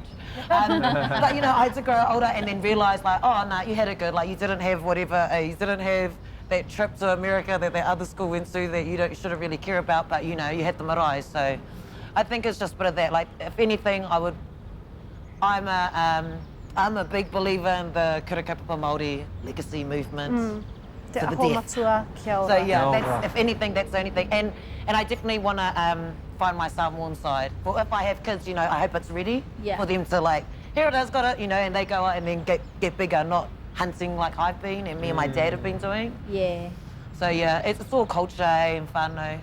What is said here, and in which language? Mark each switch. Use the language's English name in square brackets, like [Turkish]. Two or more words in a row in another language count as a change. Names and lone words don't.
[English] But you know, I had to grow older and then realise like, oh no, you had it good, like you didn't have whatever, you didn't have that trip to America that other school went to that you shouldn't really care about, but you know, you had the marae, so I think it's just a bit of that. Like, if anything, I'm a big believer in the Kura Kaupapa Māori legacy movement. [Māori] Te [English] To the [Māori] aho [English] death. [Māori] matua, kia ora. [English] So yeah, Oh, that's, wow. if anything, that's the only thing. And I definitely want to find my Samoan side. For if I have kids, you know, I hope it's ready for them to like, here it is, got it, you know, and they go out and then get bigger, not hunting like I've been and me and my dad have been doing. Yeah. So yeah, it's all culture and whānau.